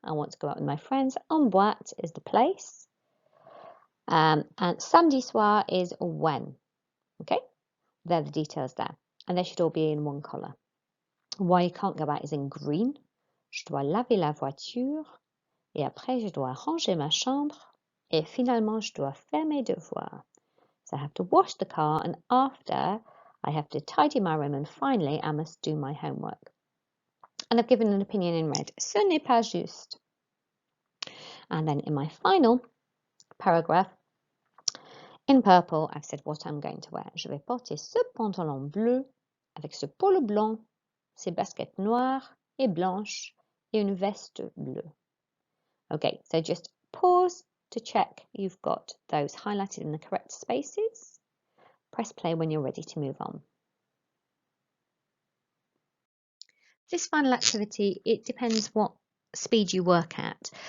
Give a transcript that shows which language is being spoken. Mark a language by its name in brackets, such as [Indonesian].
[English] I want to go out with my friends. [French] En boîte [English] is the place. And [French] samedi soir [English] is when. Okay, they're the details there. And they should all be in one colour. Why you can't go out is in green. [French] Je dois laver la voiture. Et après, je dois ranger ma chambre. Et finalement, je dois faire mes devoirs. [English] So I have to wash the car, and after I have to tidy my room, and finally I must do my homework. And I've given an opinion in red. [French] Ce n'est pas juste. [English] And then in my final paragraph, in purple, I've said what I'm going to wear. [French] Je vais porter ce pantalon bleu avec ce polo blanc, ces baskets noires et blanches et une veste bleue. [English] Okay, so just pause to check you've got those highlighted in the correct spaces. Press play when you're ready to move on. This final activity, it depends what speed you work at.